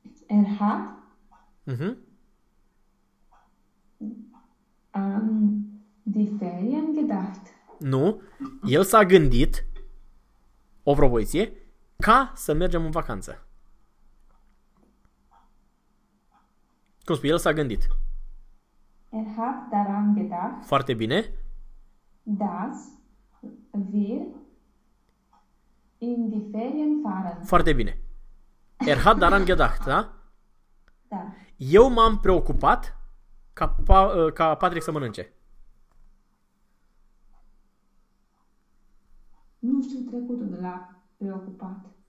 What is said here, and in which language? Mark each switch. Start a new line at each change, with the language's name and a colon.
German: Er hat die Ferien gedacht.
Romanian: Nu, el s-a gândit, o propoziție, ca să mergem în vacanță. Cum spui, el s-a gândit.
German: Er hat daran gedacht,
Romanian: Foarte bine.
German: dass wir in die Ferien fahren.
Romanian: Foarte bine.
German: Er hat daran gedacht, da?
Romanian: Da. Eu m-am preocupat ca Patrick să mănânce. Nu știu trecutul de la preocupat.